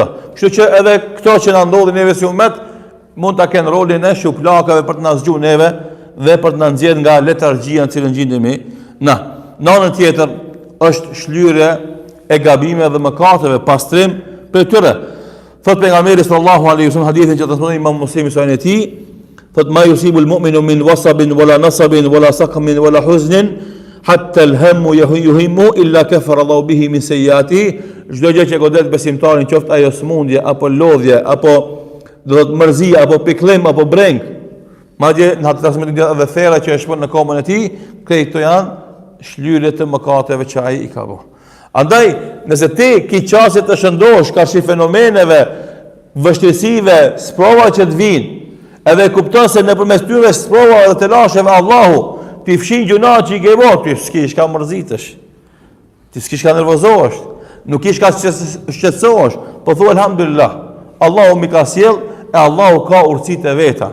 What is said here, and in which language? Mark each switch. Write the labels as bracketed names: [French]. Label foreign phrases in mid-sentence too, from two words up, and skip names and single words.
[Albanian] Kështu që edhe këto që na ndodhin neve si umet, mund ta kenë rolin e shuplakave për të na zgjuar neve dhe për të na nxjerrë nga letargjia në cilën gjendemi na. Në anën tjetër është shlyerje e gabimeve dhe mëkateve, pastrim për tyre. Thot pejgamberi [Arabic] صلى الله عليه وسلم [Albanian] hadithin që transmeton Imam Muslimi sahih e tij, thot [Arabic] ما يصيب المؤمن من وصب ولا نصب ولا سقم ولا حزن حتى الهم يهمه إلا كفر الله به من سيئاته. [Albanian] Çdo gjë që godet besimtarin, qoftë ajo smundje apo lodhje apo do të mërzi apo pikëllim apo breng, madje në atë transmetim edhe thera që e shpon në komën e tij, këto janë shlyerje të mëkateve që ai i ka bërë. Andaj, nëse ti ki qasje të shëndosh karshi fenomeneve, vështirësive, sprova që të vinë, edhe kupton se nëpërmes tyre sprova dhe të lasheve Allahu ti fshin gjuna që i ke bërë, ti s'kish ka mërzitesh, ti s'kish ka nervozohesh, nuk ish ka shqetësohesh, po thua alhamdulillah, Allahu mi ka sjell, e Allahu ka urtësitë e veta.